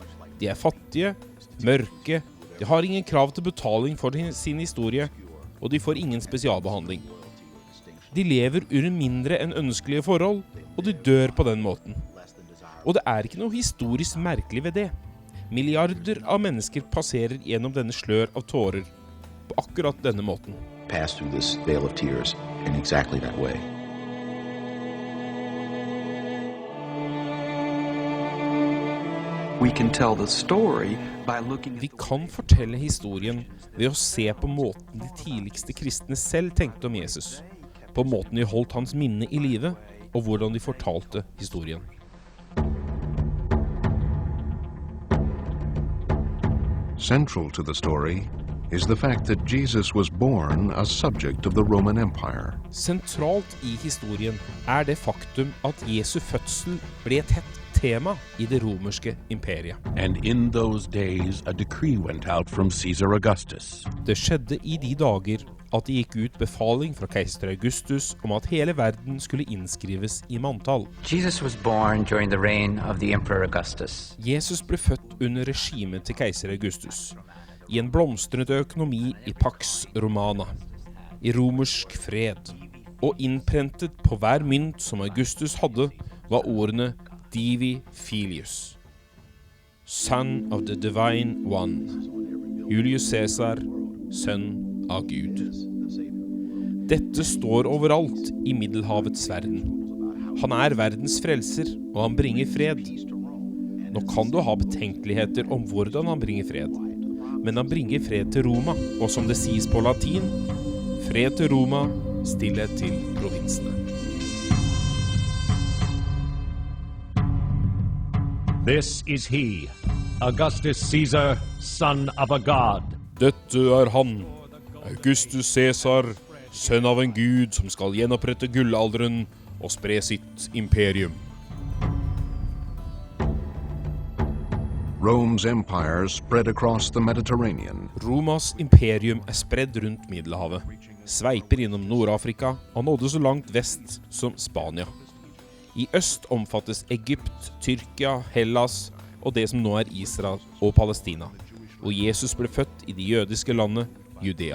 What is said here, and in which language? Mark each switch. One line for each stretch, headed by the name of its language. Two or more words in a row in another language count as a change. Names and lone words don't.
Norwegian: De er fattige, mørke, de har ingen krav til betaling for sin historie, og de får ingen spesialbehandling. De lever under mindre enn ønskelige forhold, og de dør på den måten. Og det er ikke noe historisk merkelig ved det. Milliarder av mennesker passerer gjennom denne slør av tårer på akkurat denne måten.
English: pass through this vale of tears in exactly that way. We can tell the story by looking
Norwegian: Vi kan fortelle historien ved å se på måten de tidligste kristne selv tenkte om Jesus, på måten de holdt hans minne i live, og hvordan de fortalte historien.
English: Central to the story is the fact that Jesus was born a subject of the Roman Empire.
Norwegian: Sentralt i historien er det faktum at Jesu fødsel ble et hett tema i det romerske imperiet.
English: And in those days a decree went out from Caesar Augustus.
Norwegian: Det skjedde i de dager at det gikk ut befaling fra keiser Augustus om at hele verden skulle innskrives i manntall.
English: Jesus was born during the reign of the Emperor Augustus.
Norwegian: Jesus ble født under regimet til keiser Augustus, i en blomstrende økonomi i Pax Romana, i romersk fred, og innprentet på hver mynt som Augustus hadde, var ordene
Latin: Divi Filius,
English: Son of the Divine One,
Norwegian: Julius Caesar, sønn av Gud. Dette står overalt i Middelhavets verden. Han er verdens frelser, og han bringer fred. Nå kan du ha betenkeligheter om hvordan han bringer fred, men han bringer fred til Roma, og som det sies på latin, fred til Roma, stillhet til provinsene.
English: This is he, Augustus Caesar, son of a god.
Norwegian: Dette er han, Augustus Caesar, sønn av en gud som skal gjenopprette gullalderen og spre sitt imperium.
English: Rome's empire spread across the Mediterranean.
Norwegian: Romas imperium er spredd rundt Middelhavet, sveiper innom Nord-Afrika og nådde så langt vest som Spania. I øst omfattes Egypt, Tyrkia, Hellas og det som nå er Israel og Palestina, hvor Jesus ble født i det jødiske landet Judea.